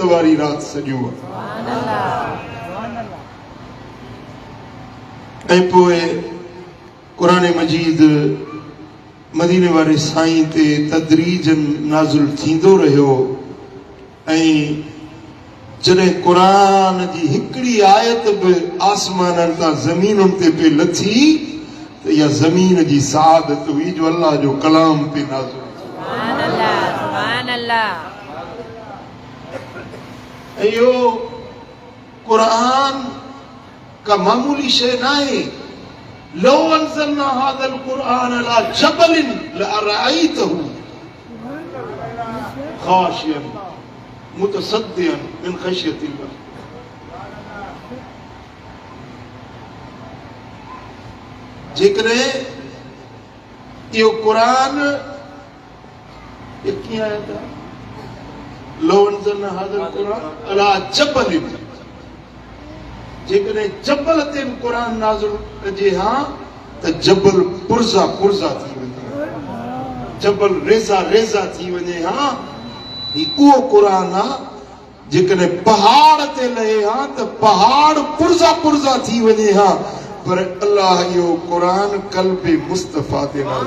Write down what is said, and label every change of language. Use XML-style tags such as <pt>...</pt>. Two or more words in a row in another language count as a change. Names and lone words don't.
<sd>वारी रात सॼो ऐं पोइ क़ुरान मजीद मदीने वारे साईं ते तदरीजन नाज़िल थींदो रहियो ऐं जॾहिं क़ुरान जी हिकिड़ी आयत बि आसमाननि तां ज़मीनुनि ते पे लथी त इहा ज़मीन जी सआदत हुई जो अल्लाह जो कलाम पे नाज़िल ऐं इहो क़ुरान का मामूली शइ न आहे</sd> <ar>لو انزلنا هذا القرآن على جبل لرأيته خاشعا متصدعا من خشية الله</ar> <sd>जेकॾहिं इहो क़ुरान कीअं आया था</sd> <ar>لو انزلنا هذا القرآن على جبل</ar> <sd>जेकॾहिं जबल ते क़ुरान नाज़िल कजे हा त जबल पुरज़ा पुरज़ा थी वञे जबल रेज़ा रेज़ा थी वञे हा उहो क़ुरान आहे जेकॾहिं पहाड़ ते लहे हा त पहाड़ पुरज़ा पुरज़ा थी वञे हा पर अल्लाह इहो क़ुरान क़ल्बे मुस्तफ़ा ते</sd>